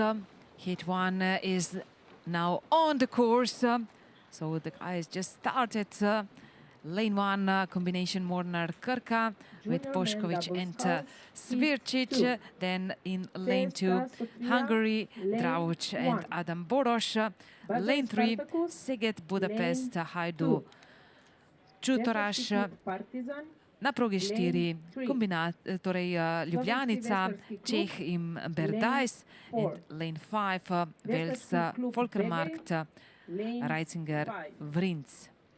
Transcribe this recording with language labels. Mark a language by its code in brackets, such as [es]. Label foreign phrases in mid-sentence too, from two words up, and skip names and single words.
[en] Hit one is now on the course. So the guys just started. Lane one, combination Mornar Krka with Junior men Bošković double and sculls, Svirčić. two. Then in lane two, Cesta, Sofia, Hungary, lane Dravuc and one. Adam Boros. Bazar Lane three, Spartacus, Szeged, Budapest, lane Hajdu, two. Čutoraš. Veselski klub Partizan, [sl] Na progi [en] lane 4, three. [sl] torej Ljubljanica, Veselski klub, Čeh in Berdajs. [en] four. And lane 5, Vels, Veselski klub Volkermarkt, lane Reitzinger, five. Vrinc.